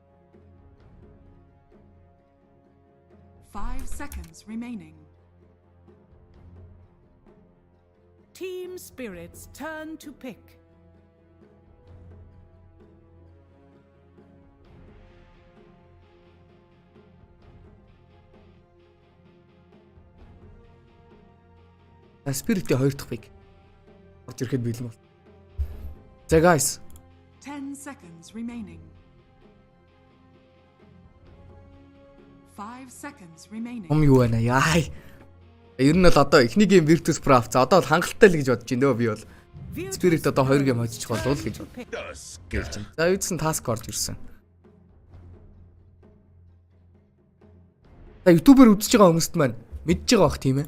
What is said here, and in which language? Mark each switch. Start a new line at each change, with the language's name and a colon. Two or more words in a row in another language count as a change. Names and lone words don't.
English: 5 seconds remaining. Team Spirit's turn to pick.
Mongolian: Спиритийн хоёр дахь пик. Орж ирэхэд бэлэн бол. За guys.
English: 10 seconds remaining. 5 seconds remaining.
Mongolian: Юу байна яа. Ер нь бол одоо эхний гейм Virtus Pro авцаа. Одоо бол хангалттай л гэж бодож байна дөө би бол. Spirit одоо 2 гейм хожиж болов л гэж бодож байна. За юудсан task орж ирсэн. За YouTube-ээр үзэж байгаа хүмүүст маань мэдж байгаа бах тийм ээ.